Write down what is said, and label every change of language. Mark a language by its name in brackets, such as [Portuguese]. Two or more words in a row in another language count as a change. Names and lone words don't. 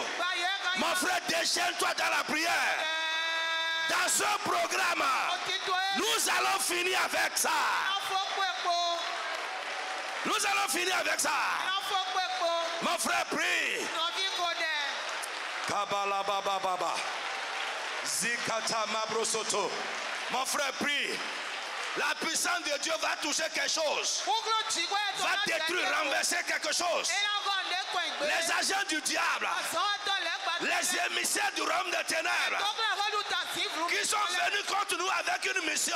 [French] Mon frère, déchaîne-toi dans la prière. Dans ce programme, nous allons finir avec ça. Nous allons finir avec ça. Mon frère, prie. Kabala baba baba. Zikata mabrosoto. Mon frère, prie. La puissance de Dieu va toucher quelque chose. Va détruire, renverser quelque chose. Les agents du diable, les émissaires du royaume des ténèbres, qui sont venus contre nous avec une mission.